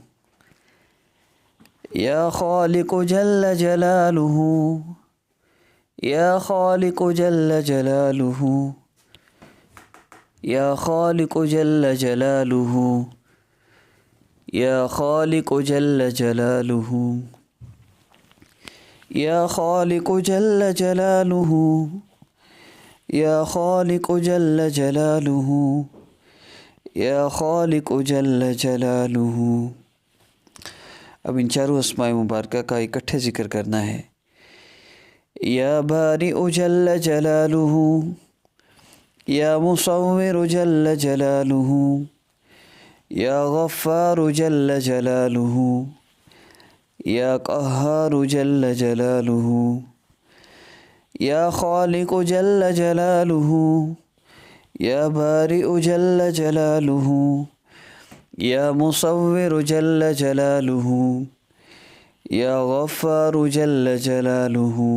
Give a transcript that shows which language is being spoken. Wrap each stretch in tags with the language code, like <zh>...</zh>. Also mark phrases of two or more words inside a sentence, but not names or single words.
<ar>يا خالق جل جلاله، يا خالق جل جلاله، يا خالق جل جلاله، يا خالق جل جلاله، يا خالق جل جلاله، يا خالق جل جلاله، يا خالق جل جلاله.</ar> <hi>अब इन चारों अस्माए मुबारका का इकट्ठे ज़िक्र करना है।</hi> <ar>يا بارئ جل جلاله, يا مصور جل جلاله، يا غفار جل جلاله، يا قهار جل جلاله، يا خالق جل جلاله، يا بارئ جل جلاله، يا مصور جل جلاله، يا غفار جل جلاله،</ar>